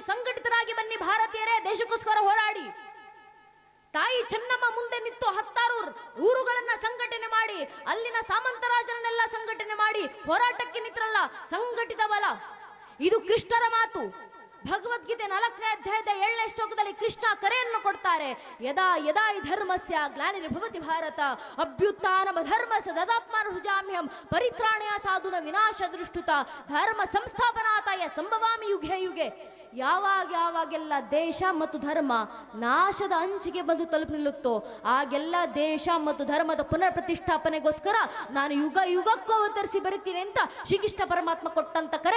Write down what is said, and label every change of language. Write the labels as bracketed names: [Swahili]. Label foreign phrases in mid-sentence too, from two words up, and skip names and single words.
[Kannada] ಸಂಘಟಿತರಾಗಿ ಬನ್ನಿ ಭಾರತೀಯರೇ, ದೇಶಕ್ಕೋಸ್ಕರ ಹೋರಾಡಿ. ತಾಯಿ ಚೆನ್ನಮ್ಮ ಮುಂದೆ ನಿಂತು 10 ಊರುಗಳನ್ನ ಸಂಘಟನೆ ಮಾಡಿ, ಅಲ್ಲಿನ ಸಾಮಂತರಾಜರನ್ನೆಲ್ಲ ಸಂಘಟನೆ ಮಾಡಿ ಹೋರಾಟಕ್ಕೆ ನಿಂತ್ರಲ್ಲ, ಸಂಘಟಿತ ಬಲ. ಇದು ಕೃಷ್ಣರ ಮಾತು. ಭಗವದ್ಗೀತೆ 4ನೇ ಅಧ್ಯಾಯದ 7ನೇ ಶ್ಲೋಕದಲ್ಲಿ ಕೃಷ್ಣ ಕರೆಯನ್ನು ಕೊಡ್ತಾರೆ. [Sanskrit] ಯದಾ ಯದಾ ಈ ಧರ್ಮಸ್ಯ ಗ್ಲಾನಿರ್ಭವತಿ ಭಾರತ ಅಭ್ಯುತ್ಥಾನಮ ಧರ್ಮಸ್ಯ ತದಾತ್ಮಾನುಜಾಮ್ಯಹಂ ಪರಿತ್ರಾಣಯ ಸಾಧುನ ವಿನಾಶ ದೃಷ್ಟುತ ಧರ್ಮ ಸಂಸ್ಥಾಪನಾತಾಯ ಸಂಭವಾಮಿ ಯುಗೆ ಯುಗೆ. [Kannada] ಯಾವಾಗೆಲ್ಲ ದೇಶ ಮತ್ತು ಧರ್ಮ ನಾಶದ ಅಂಚಿಗೆ ಬಂದು ತಲುಪಿ ನಿಲ್ಲುತ್ತೋ ಆಗೆಲ್ಲ ದೇಶ ಮತ್ತು ಧರ್ಮದ ಪುನರ್ ಪ್ರತಿಷ್ಠಾಪನೆಗೋಸ್ಕರ ನಾನು ಯುಗ ಯುಗಕ್ಕೂ ಅವತರಿಸಿ ಬರುತ್ತೀನಿ ಅಂತ ಶ್ರೀಕೃಷ್ಣ ಪರಮಾತ್ಮ ಕೊಟ್ಟಂತ ಕರೆ.